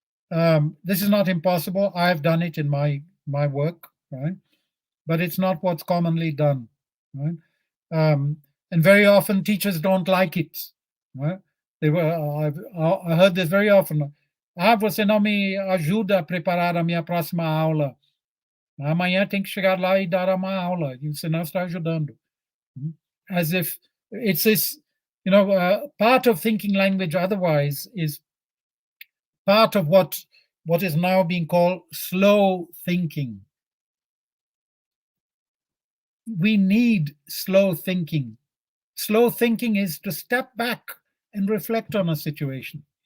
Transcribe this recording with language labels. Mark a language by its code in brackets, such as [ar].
[en] This is not impossible. I've done it in my work, right? But it's not what's commonly done, right? And very often teachers don't like it, right? I heard this very often. [pt] Você não me ajuda a preparar a minha próxima aula. Amanhã tem que chegar lá e dar uma aula, e você não está ajudando. [en] As if it's this, part of thinking language otherwise is part of what is now being called slow thinking. We need slow thinking. Slow thinking is to step back and reflect on a situation.